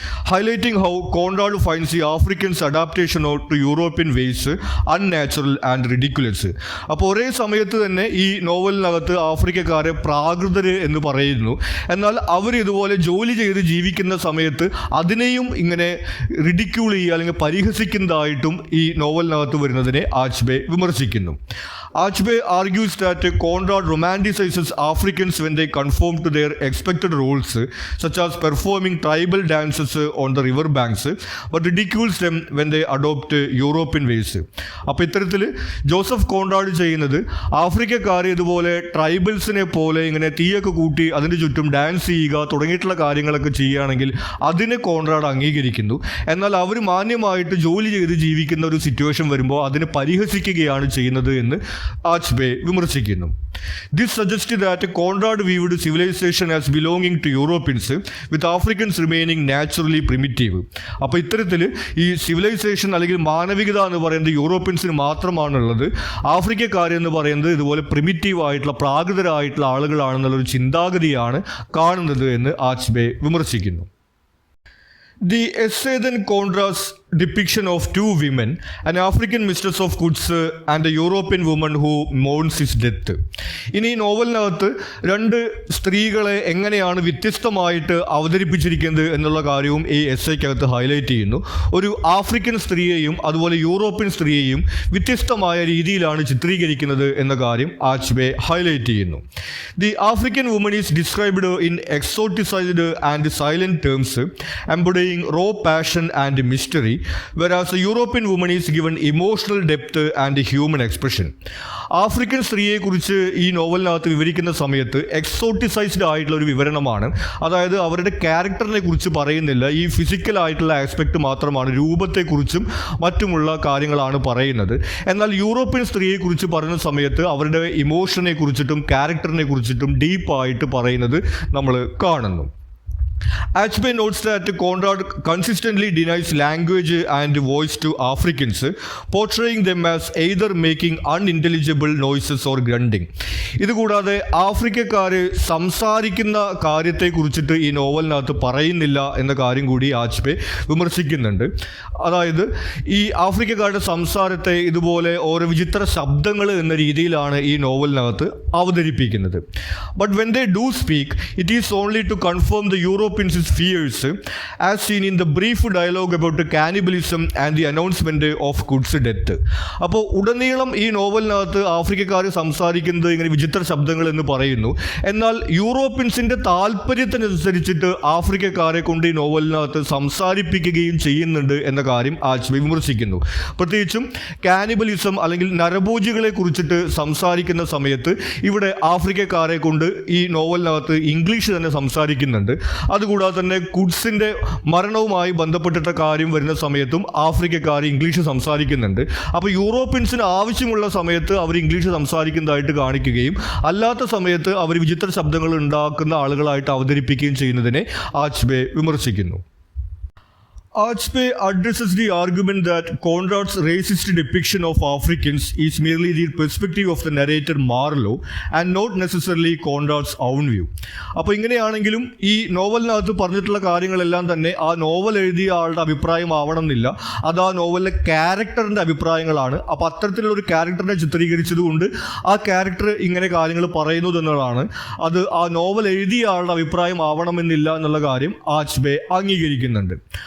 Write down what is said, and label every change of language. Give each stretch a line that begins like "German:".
English: Highlighting how Conrad finds the Africans adaptation to European ways unnatural and ridiculous.
Malayalam: അപ്പോൾ ഒരേ സമയത്ത് തന്നെ ഈ നോവലിനകത്ത് ആഫ്രിക്കക്കാരെ പ്രാകൃതര് എന്ന് പറയുന്നു, എന്നാൽ അവർ ഇതുപോലെ ജോലി ചെയ്ത് ജീവിക്കുന്ന സമയത്ത് അതിനെയും ഇങ്ങനെ റിഡിക്യൂൾ ചെയ്യുക അല്ലെങ്കിൽ പരിഹസിക്കുന്നതായിട്ടും ഈ നോവലിനകത്ത് വരുന്നതിനെ ആച്ച്ബേ വിമർശിക്കുന്നു.
English: Achebe argues that Conrad romanticizes Africans when they conform to their expected roles, such as performing tribal dances on the river banks, but ridicules them when they adopt European ways.
Malayalam: അപ്പോൾ ഇത്തരത്തിൽ Joseph Conrad ചെയ്യുന്നത് ആഫ്രിക്കക്കാരെ ഇതുപോലെ ട്രൈബൽസിനെ പോലെ ഇങ്ങനെ തീയൊക്കെ കൂട്ടി അതിൻ്റെ ചുറ്റും ഡാൻസ് ചെയ്യുക തുടങ്ങിയിട്ടുള്ള കാര്യങ്ങളൊക്കെ ചെയ്യുകയാണെങ്കിൽ അതിനെ കോൺറാഡ് അംഗീകരിക്കുന്നു. എന്നാൽ അവർ മാന്യമായിട്ട് ജോലി ചെയ്ത് ജീവിക്കുന്ന ഒരു സിറ്റുവേഷൻ വരുമ്പോൾ അതിനെ പരിഹസിക്കുകയാണ് ചെയ്യുന്നത് എന്ന് ആച്ച്ബേ വിമർശിക്കുന്നു.
English: This suggests that Conrad viewed civilization as belonging to Europeans, with Africans remaining naturally primitive.
Malayalam: അപ്പോൾ ഇത്തരത്തിൽ ഈ സിവിലൈസേഷൻ അല്ലെങ്കിൽ മാനവികത എന്ന് പറയുന്നത് യൂറോപ്യൻസിന് മാത്രമാണുള്ളത്, ആഫ്രിക്കക്കാരെന്ന് പറയുന്നത് ഇതുപോലെ പ്രിമിറ്റീവ് ആയിട്ടുള്ള പ്രാകൃതരായിട്ടുള്ള ആളുകളാണെന്നുള്ളൊരു ചിന്താഗതിയാണ് കാണുന്നത് എന്ന് ആച്ച്ബേ വിമർശിക്കുന്നു.
English: The essay then contrasts depiction of two women, an African mistress of goods and a European woman who mourns his death.
Malayalam: ഇനി നോവലിനകത്ത് രണ്ട് സ്ത്രീകളെ എങ്ങനെയാണ് വ്യത്യസ്തമായിട്ട് അവതരിപ്പിച്ചിരിക്കുന്നത് എന്നുള്ള കാര്യവും ഈ എസ്സേക്കകത്ത് ഹൈലൈറ്റ് ചെയ്യുന്നു. ഒരു ആഫ്രിക്കൻ സ്ത്രീയെയും അതുപോലെ യൂറോപ്യൻ സ്ത്രീയെയും വ്യത്യസ്തമായ രീതിയിലാണ് ചിത്രീകരിക്കുന്നത് എന്ന കാര്യം ആച്ച്ബേ ഹൈലൈറ്റ് ചെയ്യുന്നു.
English: The African woman is described in exoticized and silent terms, embodying raw passion and mystery, whereas a European woman is given emotional depth and human expression.
Malayalam: African സ്ത്രീയെക്കുറിച്ച് ഈ നോവലിനകത്ത് വിവരിക്കുന്ന സമയത്ത് എക്സോട്ടിസൈസ്ഡ് ആയിട്ടുള്ള ഒരു വിവരണമാണ്. അതായത് അവരുടെ ക്യാരക്ടറിനെ കുറിച്ച് പറയുന്നില്ല, ഈ ഫിസിക്കൽ ആയിട്ടുള്ള ആസ്പെക്റ്റ് മാത്രമാണ്, രൂപത്തെക്കുറിച്ചും മറ്റുമുള്ള കാര്യങ്ങളാണ് പറയുന്നത്. എന്നാൽ യൂറോപ്യൻ സ്ത്രീയെക്കുറിച്ച് പറയുന്ന സമയത്ത് അവരുടെ ഇമോഷനെ കുറിച്ചിട്ടും ക്യാരക്ടറിനെ കുറിച്ചിട്ടും ഡീപ്പായിട്ട് പറയുന്നത് നമ്മൾ കാണുന്നു.
English: Achebe notes that Conrad consistently denies language and voice to Africans, portraying them as either making unintelligible noises or grunting.
Malayalam: ഇതുകൂടാതെ ആഫ്രിക്കക്കാര് സംസാരിക്കുന്ന കാര്യത്തെക്കുറിച്ചിട്ട് ഈ നോവലിനകത്ത് പറയുന്നില്ല എന്ന കാര്യം കൂടി ആച്ച്ബേ വിമർശിക്കുന്നുണ്ട്. അതായത് ഈ ആഫ്രിക്കക്കാരുടെ സംസാരത്തെ ഇതുപോലെ ഓരോ വിചിത്ര ശബ്ദങ്ങൾ എന്ന രീതിയിലാണ് ഈ നോവലിനകത്ത് അവതരിപ്പിക്കുന്നത്.
English: But when they do speak, it is only to confirm the euro Europeans' fears as seen in the brief dialogue about cannibalism and the announcement of Quds death.
Malayalam: അപ്പോൾ ഉടനീളം ഈ നോവലിനകത്ത് ആഫ്രിക്കക്കാർ സംസാരിക്കുന്നത് ഇങ്ങനെ വിചിത്ര ശബ്ദങ്ങൾ എന്ന് പറയുന്നു. എന്നാൽ യൂറോപ്യൻസിൻ്റെ താല്പര്യത്തിനനുസരിച്ചിട്ട് ആഫ്രിക്കക്കാരെ കൊണ്ട് ഈ നോവലിനകത്ത് സംസാരിപ്പിക്കുകയും ചെയ്യുന്നുണ്ട് എന്ന കാര്യം ആച്ച്ബേ വിമർശിക്കുന്നു. പ്രത്യേകിച്ചും കാനിബലിസം അല്ലെങ്കിൽ നരഭോജികളെ കുറിച്ചിട്ട് സംസാരിക്കുന്ന സമയത്ത് ഇവിടെ ആഫ്രിക്കക്കാരെ കൊണ്ട് ഈ നോവലിനകത്ത് ഇംഗ്ലീഷ് തന്നെ സംസാരിക്കുന്നുണ്ട്. അതുകൂടാതെ തന്നെ കുഡ്സിൻ്റെ മരണവുമായി ബന്ധപ്പെട്ടിട്ട കാര്യം വരുന്ന സമയത്തും ആഫ്രിക്കക്കാർ ഇംഗ്ലീഷ് സംസാരിക്കുന്നുണ്ട്. അപ്പോൾ യൂറോപ്യൻസിന് ആവശ്യമുള്ള സമയത്ത് അവർ ഇംഗ്ലീഷ് സംസാരിക്കുന്നതായിട്ട് കാണിക്കുകയും അല്ലാത്ത സമയത്ത് അവർ വിചിത്ര ശബ്ദങ്ങൾ ഉണ്ടാക്കുന്ന ആളുകളായിട്ട് അവതരിപ്പിക്കുകയും ചെയ്യുന്നതിനെ ആച്ച്ബേ വിമർശിക്കുന്നു.
English: Achbe addresses the argument that Conrad's racist depiction of Africans is merely the perspective of the narrator Marlowe and not necessarily Conrad's own view.
Malayalam: അപ്പോൾ ഇങ്ങനെയാണെങ്കിലും ഈ നോവലിനകത്ത് പറഞ്ഞിട്ടുള്ള കാര്യങ്ങളെല്ലാം തന്നെ ആ നോവൽ എഴുതിയ ആളുടെ അഭിപ്രായം ആവണമെന്നില്ല, അത് ആ നോവലിലെ ക്യാരക്ടറിൻ്റെ അഭിപ്രായങ്ങളാണ്. അപ്പോൾ അത്തരത്തിലുള്ള ഒരു ക്യാരക്ടറിനെ ചിത്രീകരിച്ചത് കൊണ്ട് ആ ക്യാരക്ടർ ഇങ്ങനെ കാര്യങ്ങൾ പറയുന്നത് എന്നുള്ളതാണ്. അത് ആ നോവൽ എഴുതിയ ആളുടെ അഭിപ്രായം ആവണമെന്നില്ല എന്നുള്ള കാര്യം ആച്ച്ബേ അംഗീകരിക്കുന്നുണ്ട്.